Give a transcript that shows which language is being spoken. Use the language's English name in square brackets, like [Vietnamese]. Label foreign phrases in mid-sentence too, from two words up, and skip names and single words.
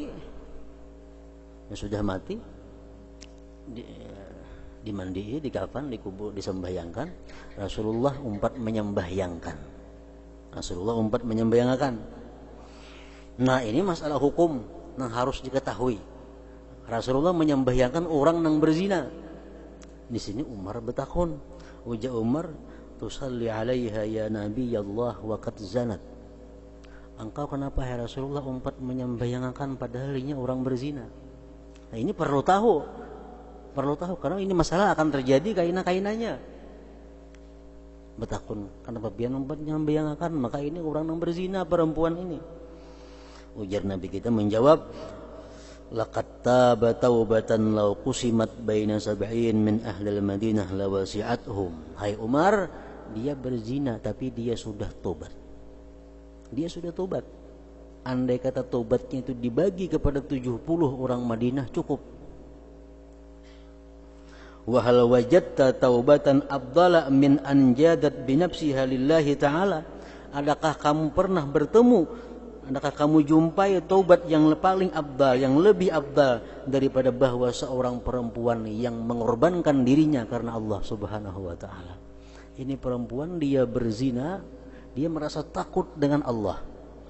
[Indonesian] Ya, sudah mati, dimandi, dikafan, dikubur, disembahyangkan. [Banjar] Rasulullah umpat menyembahyangkan. Nah, ini masalah hukum yang harus diketahui. [Indonesian] Rasulullah menyembahyangkan orang yang berzina. [Banjar] Di sini Umar betakun. [Arabic] Uja Umar, تصلي عليها يا نبي الله وقد زنت. [Banjar] Engkau kenapa ya Rasulullah umpat menyembahyangkan padahal ini orang berzina? Nah, ini perlu tahu karena ini masalah akan terjadi kaina-kainanya. Betakun kenapa biar umpat menyembahyangkan, maka ini orang yang berzina perempuan ini. Ujar Nabi kita menjawab, [Arabic] لقد تابت توبة لو قسمت بين سبعين من أهل المدينة لوسعتهم. [Indonesian] Hai Umar, dia berzina tapi dia sudah tobat. Andai kata tobatnya itu dibagi kepada 70 orang Madinah cukup. [Arabic] وهل وجدت توبة أفضل من أن جادت بنفسها لله تعالى. [Indonesian] Adakah kamu jumpai taubat yang paling afdal, yang lebih afdal daripada bahwa seorang perempuan yang mengorbankan dirinya karena [Arabic] الله سبحانه وتعالى. [Indonesian] Ini perempuan dia berzina, dia merasa takut dengan Allah.